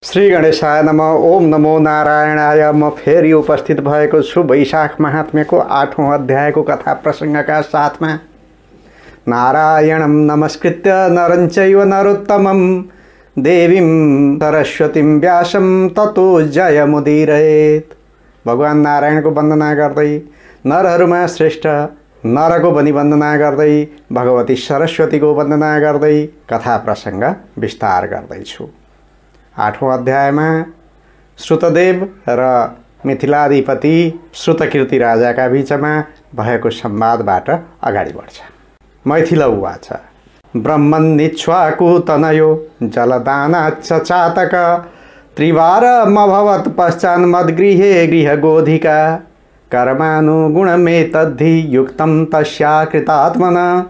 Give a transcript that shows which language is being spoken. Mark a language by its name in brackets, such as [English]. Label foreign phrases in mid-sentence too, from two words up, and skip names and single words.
[Sanskrit] श्री गणेशाय नमः। ओम नमो नारायणाय। [Nepali] म फेरि उपस्थित भएको छु वैशाख महात्म्यको 8औं अध्यायको कथा प्रसङ्गका साथमा। [Sanskrit] नारायणं नमस्कृत्य नरं चैव नरोत्तमं देवीं सरस्वतीं व्यासं ततो जयमुदीरयेत्। [Nepali] भगवान नारायणको वन्दना गर्दै, नरहरूमा श्रेष्ठ नरको पनि वन्दना गर्दै, भगवती सरस्वतीको वन्दना गर्दै कथा प्रसङ्ग विस्तार गर्दैछु। 8औं अध्यायमा श्रुतदेव र मिथिलाधिपति श्रुतकीर्ति राजाका बीचमा भएको संवादबाट अगाडि बढ्छ। [Sanskrit] मैथिल उवाच ब्रह्मन्निक्ष्वाकु तनयो जलदानाच्च चातक त्रिवारमभवत् पश्चान्मद्गृहे गृहगोधिका कर्मानुगुणमेतद्धि युक्तं तस्या कृतात्मना